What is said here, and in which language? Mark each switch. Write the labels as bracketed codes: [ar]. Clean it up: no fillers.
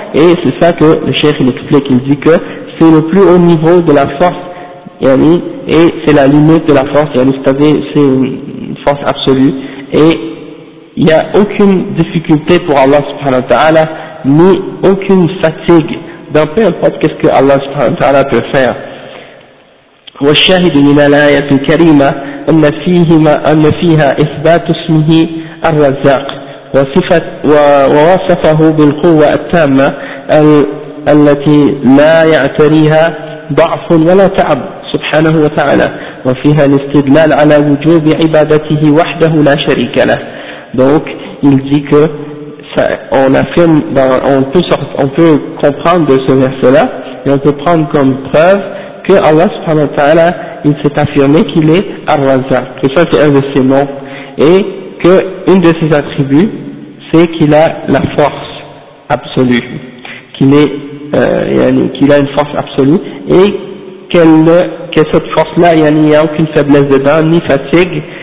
[fr] Et c'est ça que le cheikh il explique, il dit que c'est le plus haut niveau de la force, yani, et c'est la limite de la force, yani, c'est-à-dire, c'est une force absolue. Et il n'y a aucune difficulté pour Allah subhanahu wa ta'ala, ni aucune fatigue dans peu importe qu'est-ce que Allah subhanahu wa ta'ala peut faire. [ar] والشاهد من الآية الكريمة أن فيهما أن فيها إثبات اسمه الرزاق وصفة ووصفه بالقوة التامة التي لا يعتريها ضعف ولا تعب سبحانه وتعالى وفيها الاستدلال على وجوب عبادته وحده لا شريك له. [fr] Donc, il dit que ça, on affirme, on peut comprendre de ce verset-là, et on peut prendre comme preuve que Allah subhanahu wa ta'ala, il s'est affirmé qu'il est Ar-Razzaq, que ça c'est un de ses noms, et que une de ses attributs, c'est qu'il a la force absolue, qu'il a une force absolue, et que cette force-là, il n'y a aucune faiblesse dedans, ni fatigue.